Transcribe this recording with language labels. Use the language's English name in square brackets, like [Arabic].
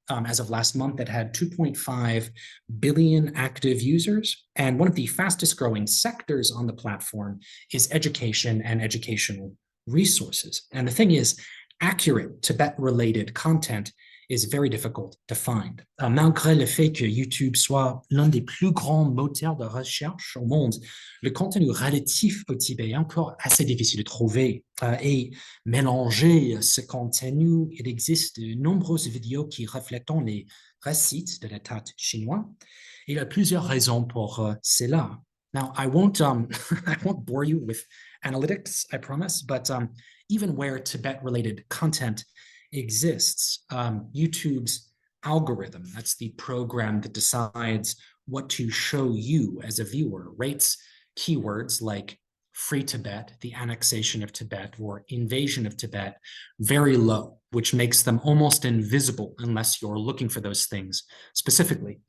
[English] As of last month, it had 2.5 billion active users, and one of the fastest growing sectors on the platform is education and educational resources. And the thing is, accurate Tibet-related content is very difficult to find. [French] Malgré le fait que YouTube soit l'un des plus grands moteurs de recherche au monde, le contenu relatif au Tibet est encore assez difficile de trouver. Et mélanger ce contenu, il existe de nombreuses vidéos qui reflètent les récits de l'État chinois. Il y a plusieurs raisons pour cela. [English] Now, I won't bore you with analytics, I promise, but even where Tibet-related content exists, YouTube's algorithm, that's the program that decides what to show you as a viewer, rates keywords like free Tibet, the annexation of Tibet, or invasion of Tibet very low, which makes them almost invisible unless you're looking for those things specifically.